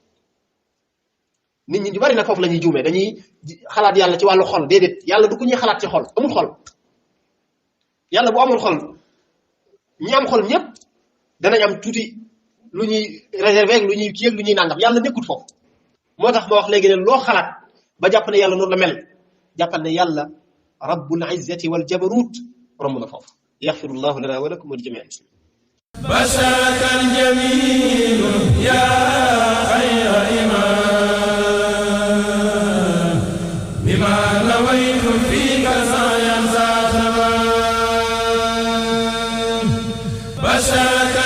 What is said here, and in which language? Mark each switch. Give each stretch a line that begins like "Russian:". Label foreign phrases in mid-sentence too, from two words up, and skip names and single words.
Wolof: nit ñi ñu bari nag foofu la ñuy juumee dañuy xalaat yàlla ci wàllu xol déedéet yàlla du ko ñuy xalaat ci xol amul xol yàlla bu amul xol ñi am xol ñëpp danañ am tuuti lu ñuy réservé ak lu ñuy kii ak lu ñuy nangam yàlla nekkul foofu moo tax ma wax léegi ne loo xalaat ba jàpp ne yàlla noonu la mel jàppal ne yàlla
Arabic: رب العزة والجبروت
Wolof: romb na foofu
Arabic: يغفر الله لنا ولكم ولجميع المسلمين بشرك الجميل يا خير إمام بما نويت فيك سعيا ذا تمام